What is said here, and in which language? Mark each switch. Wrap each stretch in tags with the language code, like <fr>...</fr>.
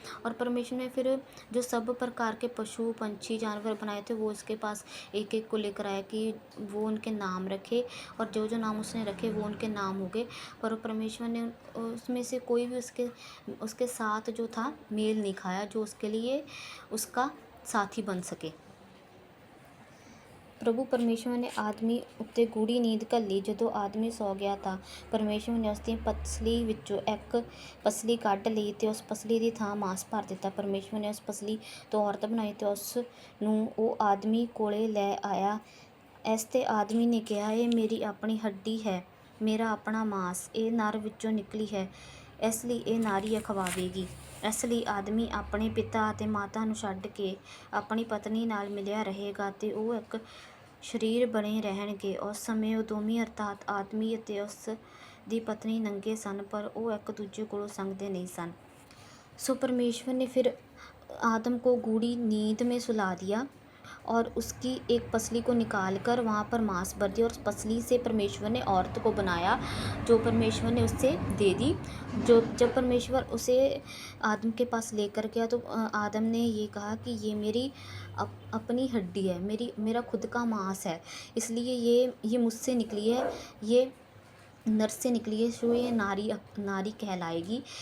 <hi>और परमेश्वर ने फिर जो सब प्रकार के पशु पंछी जानवर बनाए थे वो उसके पास एक एक को लेकर आया कि वो उनके नाम रखे, और जो जो नाम उसने रखे वो उनके नाम हो गए। पर परमेश्वर ने उसमें से कोई भी उसके साथ जो था मेल नहीं खाया, जो उसके लिए उसका साथी बन सके।</hi> <pa>प्रभु परमेश्वर ने आदमी उत्ते गूढ़ी नींद घल्ली। ਜਦੋਂ ਆਦਮੀ ਸੌ ਗਿਆ ਤਾਂ ਪਰਮੇਸ਼ਵਰ ਨੇ ਉਸ ਦੀ ਪਸਲੀ ਵਿੱਚੋਂ ਇੱਕ ਪਸਲੀ ਕੱਢ ਲਈ ਤੇ ਉਸ ਪਸਲੀ ਦੀ ਥਾਂ ਮਾंस ਭਰ ਦਿੱਤਾ। ਪਰਮੇਸ਼ਵਰ ਨੇ ਉਸ ਪਸਲੀ ਤੋਂ ਔਰਤ ਬਣਾਈ ਤੇ ਉਸ ਨੂੰ ਉਹ ਆਦਮੀ ਕੋਲੇ ਲੈ ਆਇਆ। ਇਸ ਤੇ ਆਦਮੀ ਨੇ ਕਿਹਾ, ਇਹ ਮੇਰੀ ਆਪਣੀ ਹੱਡੀ ਹੈ, ਮੇਰਾ ਆਪਣਾ ਮਾंस, ਇਹ ਨਰ ਵਿੱਚੋਂ ਨਿਕਲੀ ਹੈ, ਇਸ ਲਈ ਇਹ ਨਾਰੀ ਅਖਵਾਵੇਗੀ। ਇਸ ਲਈ ਆਦਮੀ ਆਪਣੇ ਪਿਤਾ ਅਤੇ ਮਾਤਾ ਨੂੰ ਛੱਡ ਕੇ ਆਪਣੀ ਪਤਨੀ ਨਾਲ ਮਿਲਿਆ ਰਹੇਗਾ ਤੇ ਉਹ ਇੱਕ ਸਰੀਰ ਬਣੇ ਰਹਿਣਗੇ। ਉਸ ਸਮੇਂ ਉਹ ਦੋਵੇਂ ਅਰਥਾਤ ਆਦਮੀ ਅਤੇ ਉਸ ਦੀ ਪਤਨੀ ਨੰਗੇ ਸਨ, ਪਰ ਉਹ ਇੱਕ ਦੂਜੇ ਕੋਲੋਂ ਸੰਗਦੇ नहीं सन।</pa> <hi>सो परमेश्वर ने फिर आदम को गूढ़ी नींद में सुला दिया और उसकी एक पसली को निकाल कर वहाँ पर मांस भर दिया, और उस पसली से परमेश्वर ने औरत को बनाया जो परमेश्वर ने उससे दे दी। जब परमेश्वर उसे आदम के पास लेकर गया तो आदम ने ये कहा कि ये मेरी अपनी हड्डी है, मेरा खुद का मांस है, इसलिए ये मुझसे निकली है, ये नर से निकली है, सो ये नारी कहलाएगी।</hi>